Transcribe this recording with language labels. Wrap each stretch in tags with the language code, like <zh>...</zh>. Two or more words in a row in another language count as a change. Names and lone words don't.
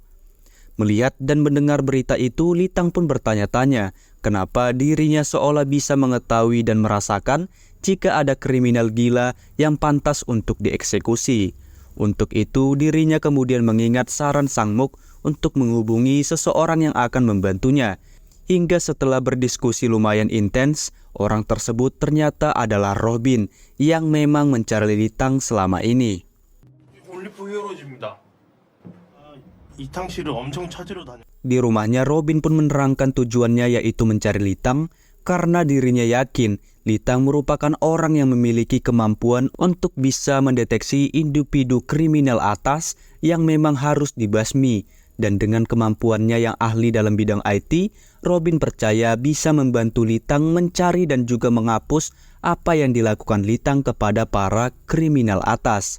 <id>Melihat dan mendengar berita itu, Litang pun bertanya-tanya kenapa dirinya seolah bisa mengetahui dan merasakan jika ada kriminal gila yang pantas untuk dieksekusi. Untuk itu, dirinya kemudian mengingat saran Sang Muk untuk menghubungi seseorang yang akan membantunya. Hingga setelah berdiskusi lumayan intens, orang tersebut ternyata adalah Robin yang memang mencari Litang selama ini.</id> <ko>올리프 히어로즈입니다. 이탕 씨를 엄청 찾으러 다녀.</ko> <id>Di rumahnya, Robin pun menerangkan tujuannya yaitu mencari Litang karena dirinya yakin Litang merupakan orang yang memiliki kemampuan untuk bisa mendeteksi individu kriminal atas yang memang harus dibasmi. Dan dengan kemampuannya yang ahli dalam bidang IT, Robin percaya bisa membantu Litang mencari dan juga menghapus apa yang dilakukan Litang kepada para kriminal atas.</id>